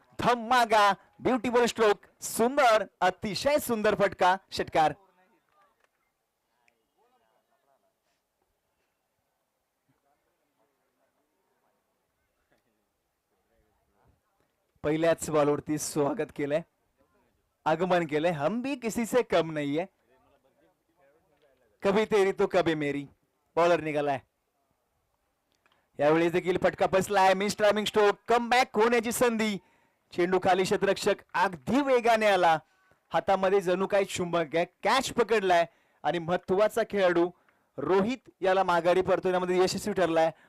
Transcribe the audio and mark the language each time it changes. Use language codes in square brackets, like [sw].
[mr] धम्मागा beautiful stroke, सुंदर, अतिशय सुंदर फटका, षटकार. पहिल्याच बॉलवरती स्वागत केलंय, आगमन केलंय. [hi] हम भी किसी से कम नहीं है, कभी तेरी तो कभी मेरी. [mr] बॉलर निघालाय. यावेळी देखील फटका बसलाय. Miss timing stroke, come back होण्याची संधी. चेंडू खाली, क्षेत्ररक्षक अगदी वेगाने आला. हातामध्ये जणू काही चुंबक आहे, कॅच पकडलाय आणि महत्वाचा खेळाडू रोहित याला माघारी परतवण्यामध्ये यशस्वी ठरलाय.